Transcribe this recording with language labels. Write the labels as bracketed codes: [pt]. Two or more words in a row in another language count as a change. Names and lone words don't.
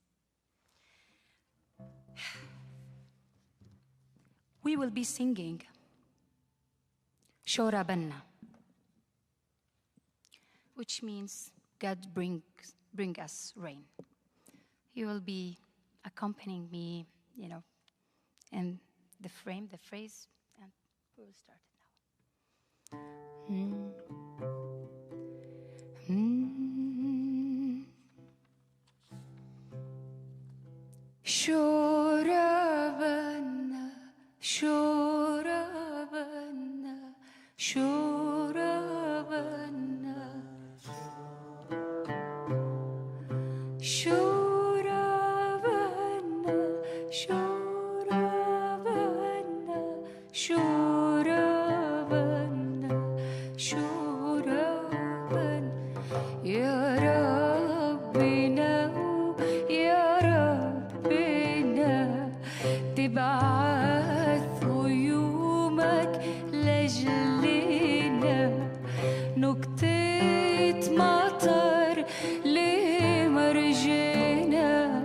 [en] We will be singing Shora Banna, which means God bring us rain. You will be accompanying me, in the phrase, and we will start it now. Shora Banna, Shora Banna, Shora Banna, [ar] Shora Banna, Shora Banna, Shora Banna, Shora Banna, يا ربنا، يا ربنا, تبعث غيومك لجلنا نقطة مطر لمرجنا